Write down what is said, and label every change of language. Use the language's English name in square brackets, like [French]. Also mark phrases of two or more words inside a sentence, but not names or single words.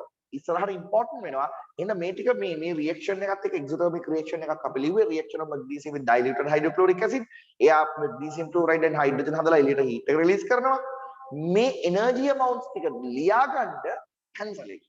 [Sinhala] ඉස්සරහට important වෙනවා. එහෙනම් මේ ටික මේ reaction එකත් එක්ක [English] exothermic reaction [Sinhala] එකක් අපි ලිව්වේ [English] reaction of magnesium with diluted hydrochloric acid. [Sinhala] එයා [English] magnesium chloride and hydrogen [Sinhala] හදලා එළියට heat එක release කරනවා. මේ [English] energy amounts [Sinhala] ටික ලියා ගන්න pencil එකකින්.